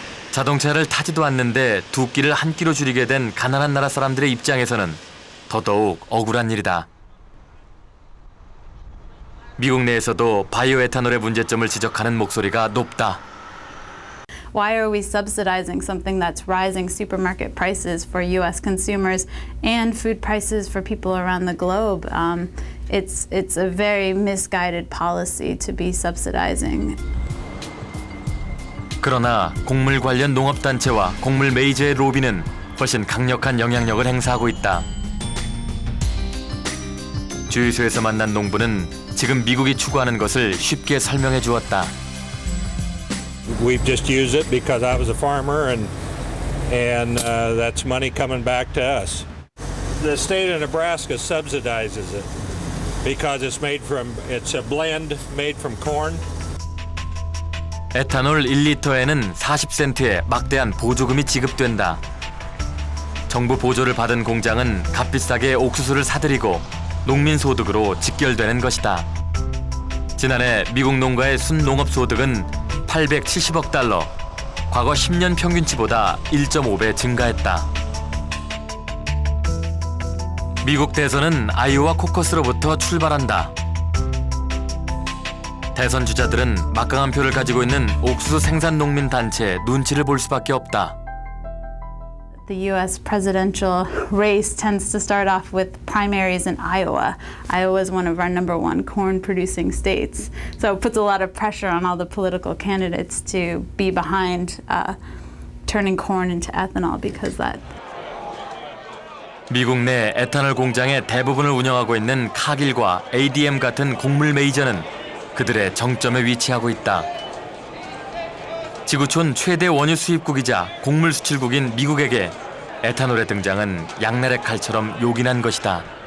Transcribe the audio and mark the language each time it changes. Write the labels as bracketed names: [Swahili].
[Korean] 자동차를 타지도 않는데 두 끼를 한 끼로 줄이게 된 가난한 나라 사람들의 입장에서는 더더욱 억울한 일이다. 미국 내에서도 바이오 에탄올의 문제점을 지적하는 목소리가 높다. [English] Why are we subsidizing something that's rising supermarket prices for U.S. consumers and food prices for people around the globe? It's a very misguided policy to be subsidizing. [Korean] 그러나 곡물 관련 농업단체와 곡물 메이저의 로비는 훨씬 강력한 영향력을 행사하고 있다. 주유소에서 만난 농부는 지금 미국이 추구하는 것을 쉽게 설명해 주었다. [English] We've just used it because I was a farmer and that's money coming back to us. The state of Nebraska subsidizes it because it's a blend made from corn. [Korean] 에탄올 1리터에는 40센트의 막대한 보조금이 지급된다. 정부 보조를 받은 공장은 값비싸게 옥수수를 사들이고 농민 소득으로 직결되는 것이다. 지난해 미국 농가의 순농업 소득은 $870억, 과거 10년 평균치보다 1.5배 증가했다. 미국 대선은 아이오와 코커스로부터 출발한다. 대선 주자들은 막강한 표를 가지고 있는 옥수수 생산 농민 단체의 눈치를 볼 수밖에 없다. [English] The U.S. presidential race tends to start off with primaries in Iowa. Iowa is one of our #1 corn-producing states, so it puts a lot of pressure on all the political candidates to be behind turning corn into ethanol because that. [Korean] 미국 내 에탄올 공장의 대부분을 운영하고 있는 카길과 ADM 같은 곡물 메이저는 그들의 정점에 위치하고 있다. 지구촌 최대 원유 수입국이자 곡물 수출국인 미국에게 에탄올의 등장은 양날의 칼처럼 요긴한 것이다.